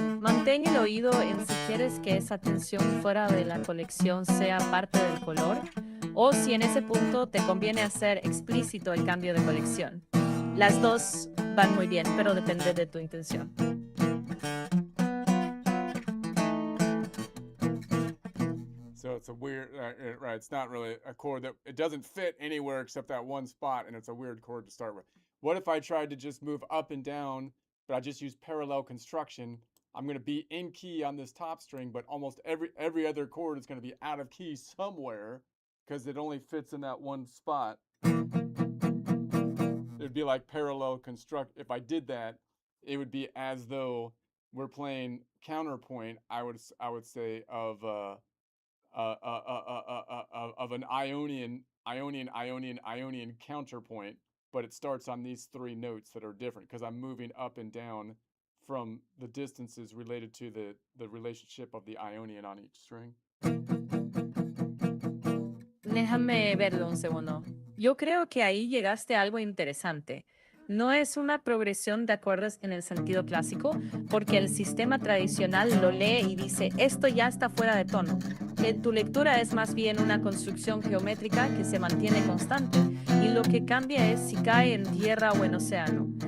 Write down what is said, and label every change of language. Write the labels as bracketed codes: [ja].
[es] Mantén el oído en si quieres que esa tensión fuera de la colección sea parte del color o si en ese punto te conviene hacer explícito el cambio de colección. Las dos van muy bien, pero depende de tu intención. [en] So it's a weird, right, it's not really a chord that, it doesn't fit anywhere except that one spot, and it's a weird chord to start with. What if I tried to just move up and down, but I just use parallel construction? I'm going to be in key on this top string, but almost every other chord is going to be out of key somewhere because it only fits in that one spot. It'd be like parallel construct. If I did that, it would be as though we're playing counterpoint, I would say, of an Ionian counterpoint, but it starts on these three notes that are different because I'm moving up and down from the distances related to the relationship of the Ionian on each string. [es] Déjame verlo un segundo. Yo creo que ahí llegaste a algo interesante. No es una progresión de acordes en el sentido clásico, porque el sistema tradicional lo lee y dice, esto ya está fuera de tono. Tu lectura es más bien una construcción geométrica que se mantiene constante, y lo que cambia es si cae en tierra o en océano.